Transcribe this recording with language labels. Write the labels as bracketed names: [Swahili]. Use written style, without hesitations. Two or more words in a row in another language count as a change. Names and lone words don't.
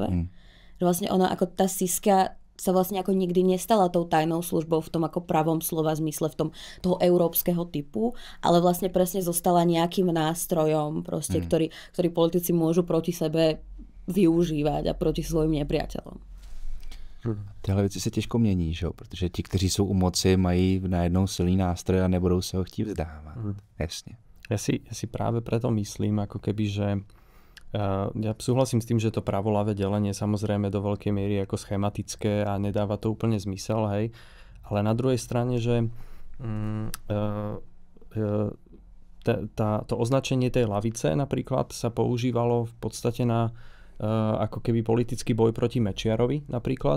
[Slovak] Že vlastne ona ako tá Siska sa vlastne ako nikdy nestala tou tajnou službou v tom ako pravom slova zmysle, v tom toho európskeho typu, ale vlastne presne zostala nejakým nástrojom, proste, ktorý politici môžu proti sebe využívať a proti svojim nepriateľom. [Czech] Tyhle věci se těžko mění, že? Protože ti, kteří jsou u moci, mají najednou silný nástroj a nebudou se ho chtít vzdávat. [Slovak] Jasne. Ja si práve preto myslím, ako keby, že ja súhlasím s tým, že to pravoľavé delenie samozrejme do veľkej miery ako schematické a nedáva to úplne zmysel, hej. Ale na druhej strane, že to označenie tej lavice napríklad sa používalo v podstate na ako keby politický boj proti Mečiarovi napríklad.